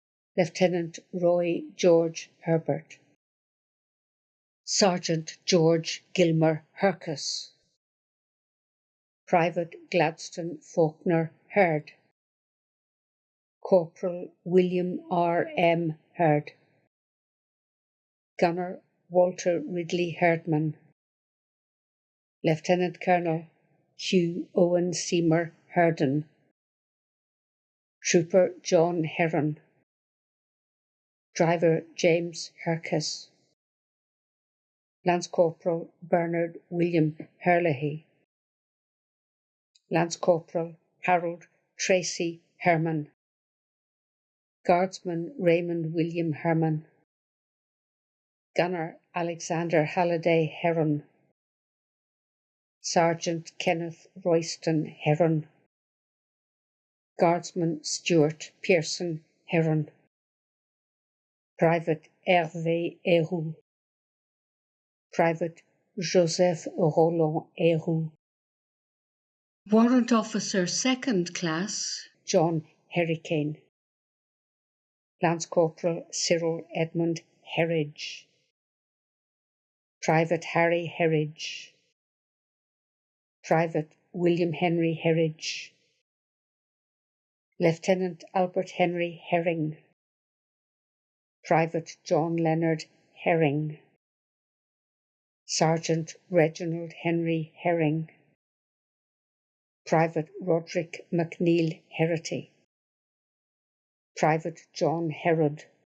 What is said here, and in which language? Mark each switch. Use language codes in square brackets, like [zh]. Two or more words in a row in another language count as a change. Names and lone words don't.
[en] Lieutenant Roy George Herbert, Sergeant George Gilmer Hercus, Private Gladstone Faulkner Hurd, Corporal William R. M. Hurd, Gunner Walter Ridley Herdman, Lieutenant Colonel Hugh Owen Seymour Herden, Trooper John Heron, Driver James Hercus, Lance Corporal Bernard William Herlihy, Lance Corporal Harold Tracy Herman, Guardsman Raymond William Herman, Gunner Alexander Halliday Heron, Sergeant Kenneth Royston Heron, Guardsman Stuart Pearson Heron, Private Hervé Héroux, Private Joseph Roland Héroux, Warrant Officer Second Class John Herricane, Lance Corporal Cyril Edmund Herridge, Private Harry Herridge, Private William Henry Herridge, Lieutenant Albert Henry Herring, Private John Leonard Herring, Sergeant Reginald Henry Herring, Private Roderick MacNeil Herity, Private John Herod,